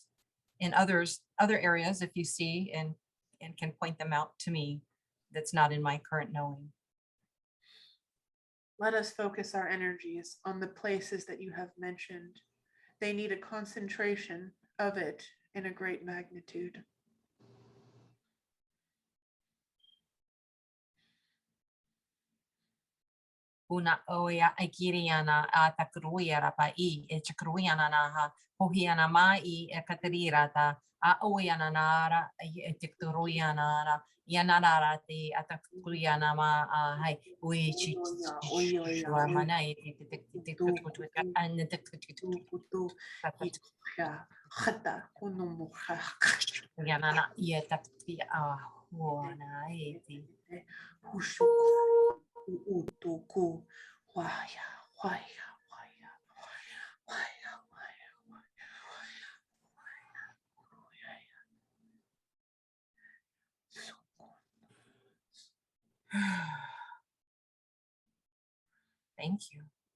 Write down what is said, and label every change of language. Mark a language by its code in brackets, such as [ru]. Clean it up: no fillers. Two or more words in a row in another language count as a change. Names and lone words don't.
[en] In other areas, if you see and can point them out to me, that's not in my current knowing. Let us focus our energies on the places that you have mentioned. They need a concentration of it in a great magnitude. Una oia aikiriana a takruiara pa I e chakruiana na ha hohiana mai e katirata a oiana nara e tikruiana ra yanara te atakruiana ma a hai ui chi mana e yanana e takti a huana e utuku waya waya waya waya waya Thank you.